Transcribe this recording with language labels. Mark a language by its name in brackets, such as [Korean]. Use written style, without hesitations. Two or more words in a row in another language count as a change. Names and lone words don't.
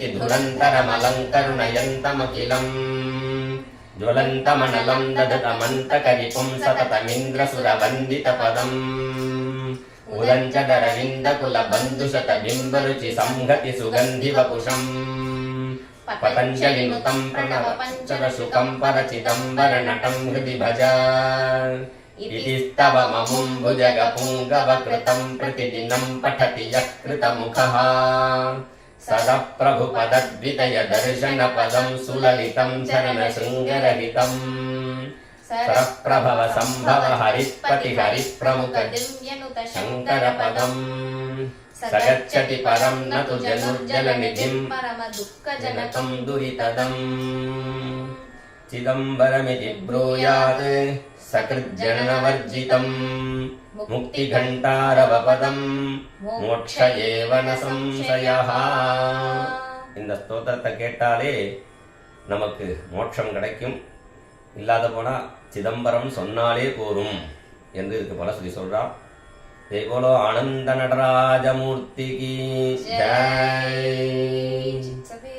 [Sanskrit] क्षितिधुरन्धरमलङ्करुणयन्तमखिलं ज्वलन्तमनलं दधतमन्तकरिपुं सततमिन्द्रसुरवन्दित पदं उदञ्चदरविन्द कुल बन्धुशत बिम्बरुचि संहति सुगन्धि वपुषम् पतञ्जलिनुतं प्रणव पञ्जर शुकं परचिदम्बर नटं हृदि भज इति स्तवममुं भुजगपुङ्गवकृतं प्रतिदिनं पठति यः कृतमुखः सदप्रभुपदद्वितय दर्शनपदं सुललितं चरणशृङ्गरहितं सरप्रभव सम्भव हरित्पति हरिप्रमुख शङ्करपदम् सगच्छति परं न तु जनुर्जलनिधिं परमदुःखजनकं दुरितदम् चिदम्बरमिति ब्रूयात् सकृज्जनवर्जितं मुक्तिघण्टारवपदं मोक्ष एव न संशयः. [Tamil] இந்த ஸ்தோத்திரத்தை கேட்டாலே நமக்கு மோட்சம் கிடைக்கும், இல்லாத போனா சிதம்பரம் சொன்னாலே போரும் என்று இதுக்கு பல சொல்லி சொல்றா. இதே போல ஆனந்த நடராஜமூர்த்திக்கு ஜெய்.